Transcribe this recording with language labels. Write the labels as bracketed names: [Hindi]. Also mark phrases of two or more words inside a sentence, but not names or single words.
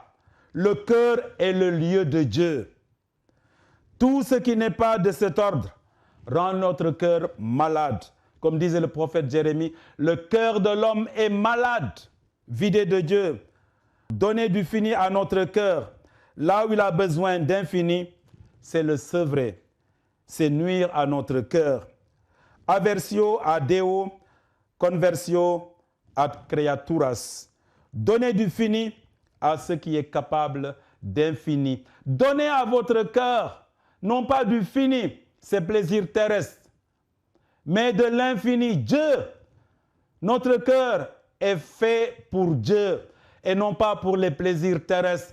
[French] Le cœur est le lieu de Dieu. Tout ce qui n'est pas de cet ordre rend notre cœur malade. Comme disait le prophète Jérémie, le cœur de l'homme est malade, vidé de Dieu. Donner du fini à notre cœur, là où il a besoin d'infini, c'est le sevrer, c'est nuire à notre cœur. [Latin] Aversio ad Deo, conversio ad creaturas. [French] Donnez du fini à ce qui est capable d'infini. Donnez à votre cœur, non pas du fini, ses plaisirs terrestres, mais de l'infini. Dieu, notre cœur est fait pour Dieu et non pas pour les plaisirs terrestres.